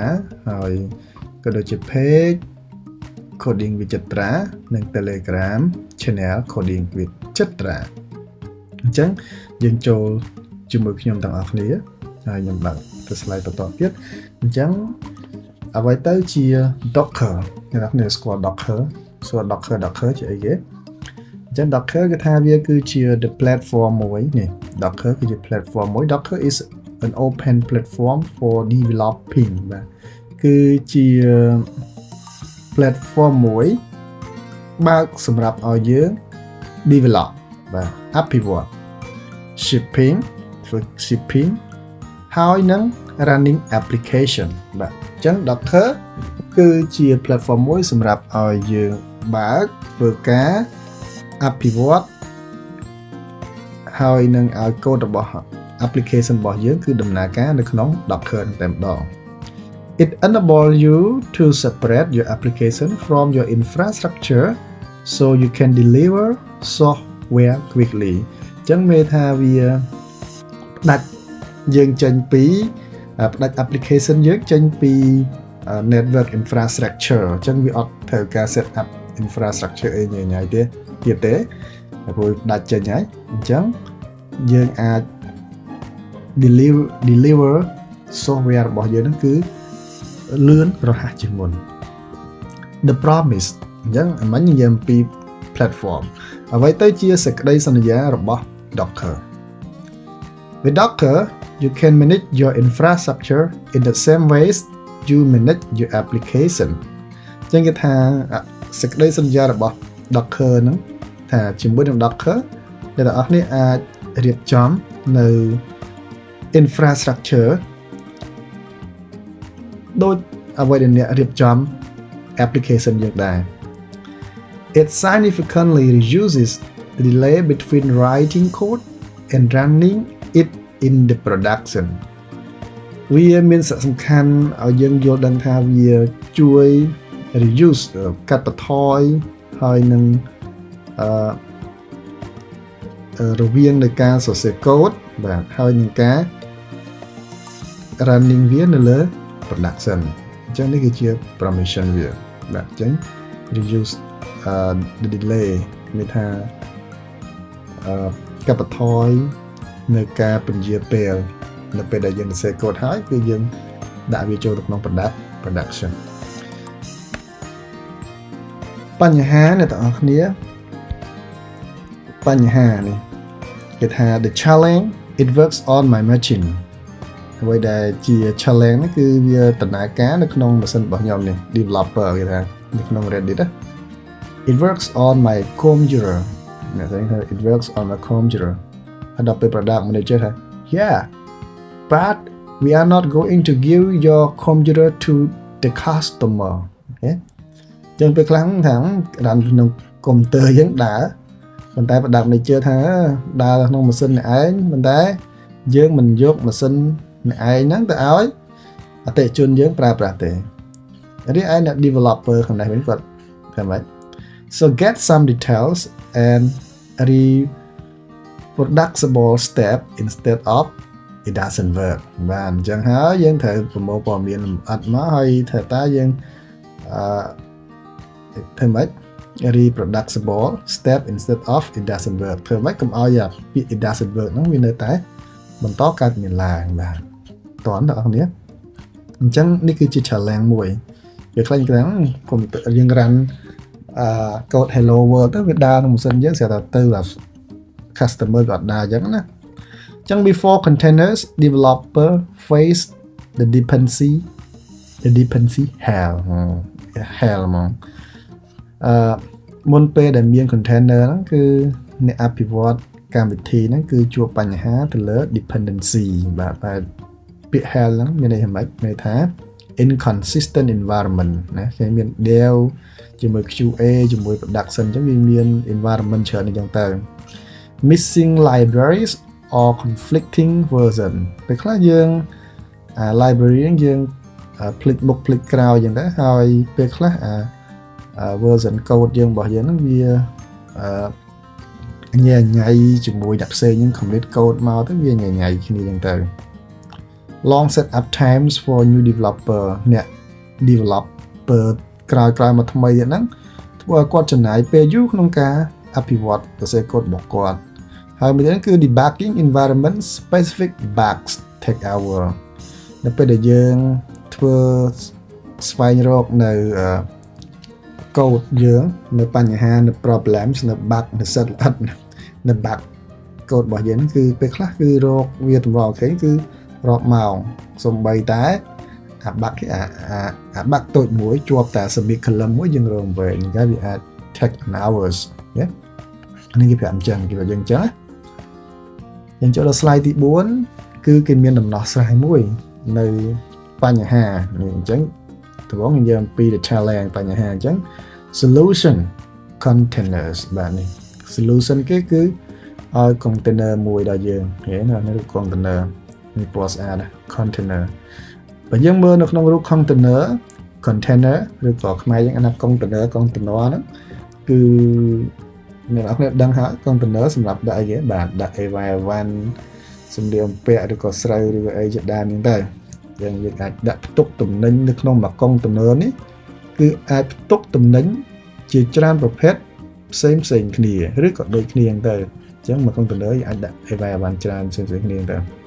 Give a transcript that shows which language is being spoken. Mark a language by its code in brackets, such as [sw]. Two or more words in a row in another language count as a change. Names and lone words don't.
[km] ហើយក៏ដូចជា Page Coding with Chitra និង Telegram Channel Coding with Chitra អញ្ចឹងយើងចូលជាមួយខ្ញុំទាំងអស់គ្នាហើយខ្ញុំ បើកទៅ slide បន្តទៀតអញ្ចឹងអ្វីទៅជា Docker អ្នកនរគ្នាស្គាល់ Docker សួរ Docker ជាអីគេអញ្ចឹង Docker គឺថាវាគឺជា [en] the platform [km] មួយនេះ Docker គឺជា platform មួយ [en] Docker is an open platform for developing [km] បាទគឺជា platform មួយបើកសម្រាប់ឲ្យយើង develop បាទអភិវឌ្ឍ shipping ធ្វើ shipping ហើយនឹង [en] running application [km] បាទអញ្ចឹង Docker គឺជា platform មួយសម្រាប់ឲ្យយើងបើកធ្វើការអភិវឌ្ឍ ហើយនឹងឲ្យ code របស់ application របស់យើងគឺដំណើរការនៅក្នុង Docker តែម្ដង It [en] enables you to separate your application from your infrastructure so you can deliver software quickly [km] អញ្ចឹងមានថាវាផ្ដាច់យើងចេញពីផ្ដាច់ application យើងចេញពី [en] network infrastructure [km] អញ្ចឹងវាអត់ត្រូវការ [en] set up infrastructure [km] អីញ៉ៃទេទៀតទេព្រោះផ្ដាច់ចេញហើយអញ្ចឹងយើងអាច [en] deliver software [km] របស់យើងហ្នឹងគឺលឿនរហ័សជាងមុន [en] The promise [km] អញ្ចឹងមិញ និយាយអំពី platform អ្វីទៅជាសេចក្តីសន្យារបស់ Docker [en] With Docker you can manage your infrastructure in the same ways you manage your application [km] អញ្ចឹងគេថាសេចក្តីសន្យារបស់ Docker ហ្នឹងថាជាមួយនឹង Docker អ្នកទាំងអស់គ្នាអាចរៀបចំនៅ infrastructure ដូចអ្វីដែលអ្នករៀបចំ application យើងដែរ [en] It significantly reduces the delay between writing code and running it in the production [km] វាមានសារៈសំខាន់ឲ្យយើងយល់ដឹងថាវាជួយ reduce កាត់បន្ថយហើយនឹង រវាងនៃការសរសេរកូដបាទហើយនឹងការ running វានៅលើ production អញ្ចឹងនេះគឺជា permission វាបាទអញ្ចឹង [en] reduce the delay [km] មានថា កាត់បន្ថយនៅការពន្យាពេលនៅពេលដែលយើងសរសេរកូដហើយគឺយើងដាក់វាចូលក្នុង production បញ្ហាអ្នកទាំងអស់គ្នា បញ្ហានេះគេថា [en] the challenge it works on my machine [km] អ្វីដែលជា challenge នេះគឺវាដំណើរការនៅក្នុងម៉ាស៊ីនរបស់ខ្ញុំនេះ developer គេ ថានៅក្នុង [en] Reddit it works on my computer [km] អ្នកថា [en] it works on my computer [km] ហើយដល់ពេល [en] product manager ថា yeah but we are not going to give your computer to the customer [km] អូខេចឹងពេលខ្លះថាដានក្នុង computer យើងដើរប៉ុន្តែ [en] product manager [km] ថាដើរក្នុងម៉ាស៊ីនឯងប៉ុន្តែយើងមិនយកម៉ាស៊ីនឯងហ្នឹងទៅឲ្យអតិថិជនយើងប្រើប្រាស់ទេរីឯអ្នក developer ខាងនេះវិញគាត់ថាម៉េច [en] so get some details and reproducible step instead of it doesn't work [km] បាទអញ្ចឹងហើយយើងត្រូវប្រមូលព័ត៌មានលម្អិតមកហើយថាតើយើង ធ្វើម៉េច [en] reproducible step instead of it doesn't work [km] ធ្វើម៉េចកុំឲ្យពាក្យ [en] it doesn't work [km] ហ្នឹងវានៅតែបន្តកើតមានឡើងបាទតើអ្នកនរគ្នាអញ្ចឹងនេះគឺជា challenge មួយវាខ្លាញ់ខ្លាំងកុំយើង [en] run code hello world [km] ទៅវាដើរក្នុងម៉ាស៊ីនយើងស្រាប់តែទៅ customer ក៏អត់ដើរអញ្ចឹងណា [en] អញ្ចឹង before containers developer face the dependency the dependency hell hell [km] ហ្មងមុនពេលដែលមាន [en] container [km] ហ្នឹងគឺអ្នក អភិវឌ្ឍកម្មវិធីហ្នឹងគឺជួបបញ្ហាទៅលើ dependency បាទពាក្យ hell ហ្នឹងមានន័យថាម៉េចមានន័យថា [en] inconsistent environment [km] ណាគេមាន dev ជាមួយ QA ជាមួយ production អញ្ចឹងវាមាន environment ច្រើនអញ្ចឹងទៅ [en] missing libraries or conflicting version [km] ពេលខ្លះយើង library ហ្នឹងយើងភ្លេចមុខភ្លេចក្រោយអញ្ចឹងទៅហើយពេលខ្លះ [en] version code [km] យើងរបស់យើងហ្នឹងវា ញ៉ៃញ៉ៃជាមួយអ្នកផ្សេងហ្នឹង [en] commit code [km] មកទៅវាញ៉ៃញ៉ៃគ្នាអញ្ចឹងទៅ [en] long set up times for new developer [km] អ្នក developer ក្រោយមកថ្មីហ្នឹងធ្វើឲ្យគាត់ចំណាយពេលយូរក្នុងការអភិវឌ្ឍសរសេរកូដរបស់គាត់ហើយមួយទៀតគឺ [en] debugging environment specific bugs take hour [km] នៅពេលដែលយើងធ្វើស្វែងរក នៅកូដយើងនៅបញ្ហានៅ problem នៅ bug នៅ set អត់នៅ bug កូដរបស់យើងគឺពេលខ្លះគឺរកវាតម្រូវអូខេគឺរាប់ម៉ោងសំបីតែអា bug គេអា bug តូចមួយជាប់តែ [en] submit column [km] មួយយើងរងវែងគេវាអាច [en] take an hours [km] ណានេះគេប្រាប់អញ្ចឹងគេយើងអញ្ចឹងយើងចូលដល់ slide ទី4គឺគេមានដំណោះស្រាយមួយនៅបញ្ហានេះអញ្ចឹងត្បូង និយាយអំពី [en] the challenge [km] បញ្ហាអញ្ចឹង [en] solution containers [km] បាទនេះ solution គេគឺឲ្យ container មួយដល់យើងឃើញណារូប container នេះ ពណ៌ស្អាតណា container បើយើងមើលនៅក្នុងរូប container ឬក៏ខ្មែរយើងអាន container ហ្នឹងគឺអ្នកនរគ្នាដឹងហើយ container សម្រាប់ដាក់អីគេបាទដាក់អីវ៉ាន់សម្លៀកបំពាក់ឬក៏ស្រូវឬក៏អីជាដើមហ្នឹងទៅយើងអាចដាក់ផ្ទុកទំនិញនៅក្នុងមួយ container នេះគឺអាចផ្ទុកទំនិញជាច្រើនប្រភេទផ្សេងគ្នាឬក៏ដូចគ្នាហ្នឹងទៅអញ្ចឹងមួយ container អាចដាក់អីវ៉ាន់ច្រើនផ្សេងគ្នាទៅ